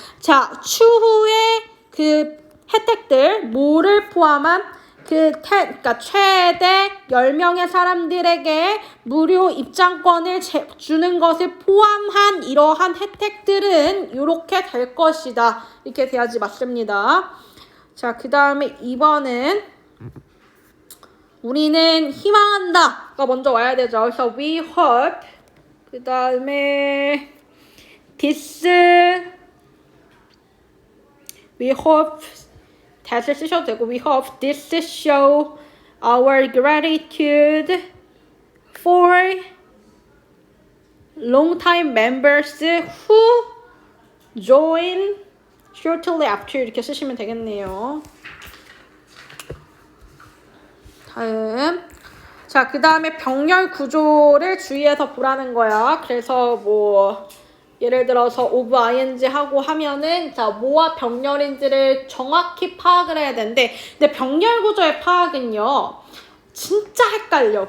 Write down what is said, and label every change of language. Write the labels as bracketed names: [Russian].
[Korean] 자, 추후에 그 혜택들 뭐를 포함한 그러니까 최대 10명의 사람들에게 무료 입장권을 주는 것을 포함한 이러한 혜택들은 이렇게 될 것이다. 이렇게 돼야지 맞습니다. 자, 그 다음에 2번은 우리는 희망한다가 먼저 와야 되죠. 그래서 [English] we hope [Korean] 그 다음에 [English] this we hope [Korean] 다시 쓰셔도 되고 [English] we hope this show our gratitude for long-time members who join shortly after [Korean] 이렇게 쓰시면 되겠네요. 다음 자, 그 다음에 병렬 구조를 주의해서 보라는 거야. 그래서 뭐 예를 들어서 of ing 하고 하면은 자, 뭐와 병렬인지를 정확히 파악을 해야 되는데 근데 병렬 구조의 파악은요 진짜 헷갈려.